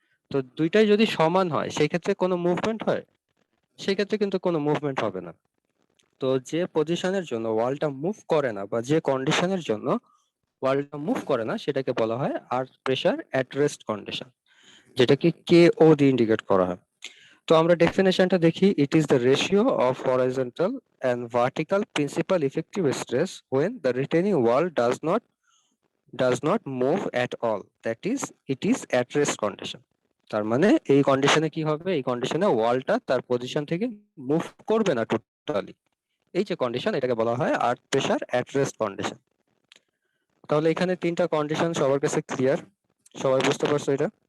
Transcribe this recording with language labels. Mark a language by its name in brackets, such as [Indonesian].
[Bangla] তো দুইটাই যদি সমান হয় সেই ক্ষেত্রে কোনো মুভমেন্ট হয়, সেই ক্ষেত্রে কিন্তু কোনো মুভমেন্ট হবে না। তো যে পজিশনের জন্য ওয়ালটা মুভ করে না বা যে কন্ডিশনের জন্য ওয়ালটা মুভ করে না সেটাকে বলা হয় আর্থ প্রেসার অ্যাট রেস্ট কন্ডিশন, যেটাকে কে ও দিয়ে ইন্ডিকেট করা হয়। তো আমরা ডেফিনেশনটা দেখি, [English] It is the ratio of horizontal and vertical principal effective stress when the retaining wall does not move at all, that is it is at rest condition। [Bangla] তার মানে এই কন্ডিশনে কি হবে, এই কন্ডিশনে ওয়ালটা তার পজিশন থেকে মুভ করবে না টোটালি, এই যে কন্ডিশন এটাকে বলা হয় আর্থ প্রেসার অ্যাট রেস্ট কন্ডিশন। তাহলে এখানে তিনটা কন্ডিশন সবার কাছে ক্লিয়ার, সবাই বুঝতে পারছো এটা?